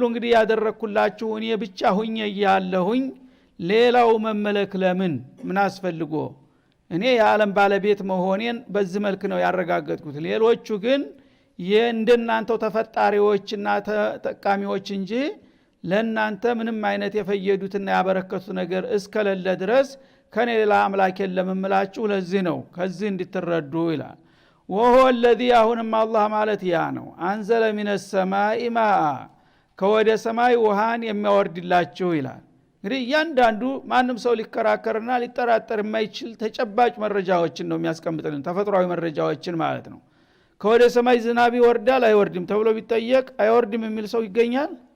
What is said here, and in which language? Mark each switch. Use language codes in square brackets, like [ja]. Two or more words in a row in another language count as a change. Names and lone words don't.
[am] እንግዲህ ያደረኩላችሁ እኔ ብቻ ሁኜ ያለሁኝ ሌላው መመለክ ለምን ምን አስፈልጎ እኔ የዓለም ባለቤት መሆኔን በዚህ መልክ ነው ያረጋገጥኩት ሌሎቹ ግን እንደናንተው ተፈጣሪዎችና ተጠቃሚዎች እንጂ ለናንተ ምንም አይነት የፈየዱትና ያበረከቱት ነገር እስከሌለ ድረስ ከኔ ሌላ አምላክ የለም እምላችሁ ለዚህ ነው ከዚህ እንድትረዱ ይላል [ar] وهو الذي [am] አሁንም አላህ ማለት ያ ነው [ar] أنزل من السماء ماء [am] ከወደ ሰማይ ውሃን የሚያወርድላችሁ ይላል እንግዲህ ያንዳንዱ ማንም ሰው ሊከራከርና ሊጠራጠር የማይችል ተጨባጭ መረጃዎችን ነው የሚያስቀምጥልን ተፈጥሯዊ መረጃዎችን ማለት ነው ከወደ ሰማይ ዝናብ ይወርዳል አይወርድም ተብሎ ቢጠየቅ አይወርድም የሚል ሰው ይገኛል